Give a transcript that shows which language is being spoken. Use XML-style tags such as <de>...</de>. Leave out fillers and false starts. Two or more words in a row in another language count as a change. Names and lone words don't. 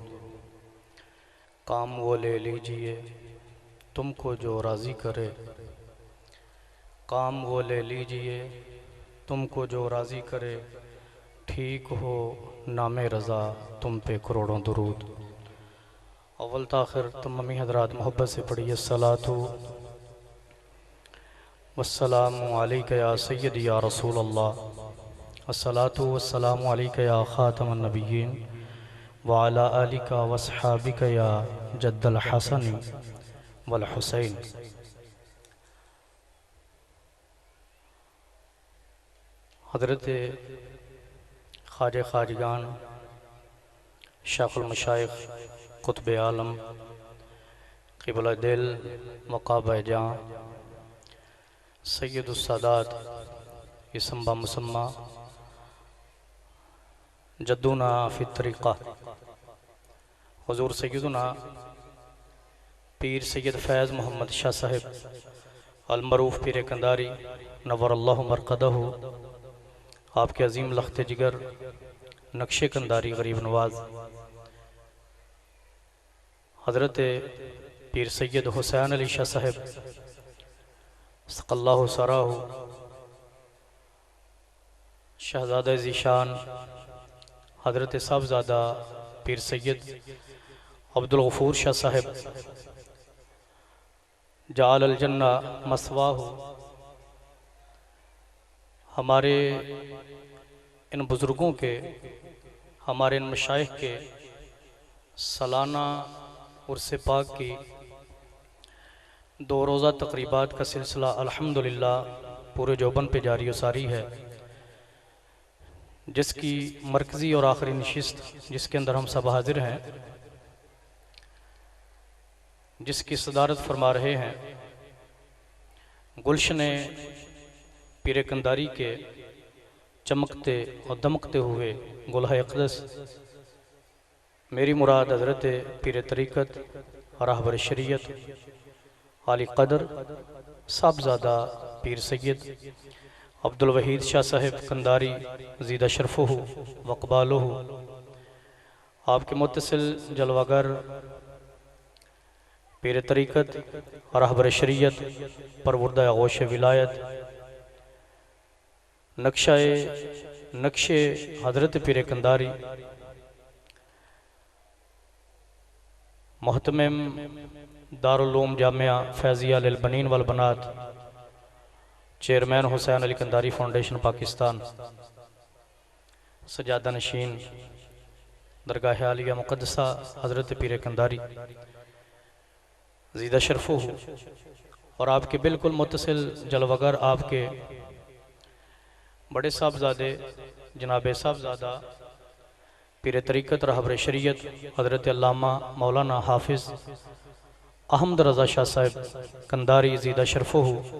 <ur>کام وہ لے لیجیے تم کو جو راضی کرے، کام وہ لے لیجیے تم کو جو راضی کرے، ٹھیک ہو نامِ رضا تم پہ کروڑوں درود. اول تاخیر تمامی حضرات محبت سے پڑھیے</ur> <ar>صلاة والسلام عليك يا سيدي يا رسول الله، الصلاة والسلام عليك يا خاتم النبيين وعلى آلك وأصحابك يا جد الحسن والحسين.</ar> <ur>حضرت خواجہ خواجگان شیخ المشائخ قطب عالم قبلہ دل وقبلہ جاں سید السادات اسم با مسمیٰ</ur> <ar>جدنا في طريقة</ar> <ur>حضور سیدنا پیر سید فیض محمد شاہ صاحب المعروف پیر قندھاری</ur> <ar>نور الله مرقده,</ar> <ur>آپ کے عظیم لخت جگر نقش قندھاری غریب نواز حضرت پیر سید حسین علی شاہ صاحب</ur> <ar>سقى الله ثراه,</ar> <ur>شہزادہ ذیشان حضرت صاحبزادہ پیر سید عبدالغفور شاہ صاحب</ur> <ar>جعل الجنة مثواه,</ar> <ur>ہمارے ان بزرگوں کے، ہمارے ان مشائخ کے سالانہ عرس پاک کی 2 روزہ تقریبات کا سلسلہ الحمدللہ پورے جوبن پہ جاری ساری ہے, جس کی مرکزی اور آخری نشست جس کے اندر ہم سب حاضر ہیں، جس کی صدارت فرما رہے ہیں گلشن پیر قندھاری کے چمکتے اور دمکتے ہوئے گلہائے اقدس میری مراد حضرت پیر طریقت رہبر شریعت عالی قدر صاحبزادہ پیر سید عبدالوحید شاہ صاحب قندھاری</ur> <ar>زيد شرفه وإقباله,</ar> <ur>آپ کے متصل جلوہ گر پیر طریقت رہبر شریعت پروردہ غوث ولایت نقش حضرت پیر قندھاری مہتمم دارالعلوم جامعہ فیضیہ</ur> <ar>للبنين والبنات,</ar> <ur>چیئرمین حسین علی قندھاری فاؤنڈیشن پاکستان, سجادہ نشین درگاہ عالیہ مقدسہ حضرت پیر قندھاری</ur> <ar>زيد شرفه,</ar> <ur>اور آپ کے بالکل متصل جلوہ گر آپ کے بڑے صاحبزادے جناب صاحبزادہ پیر طریقت رہبر شریعت حضرت علامہ مولانا حافظ احمد رضا شاہ صاحب قندھاری</ur> <ar>زيد شرفه</ar>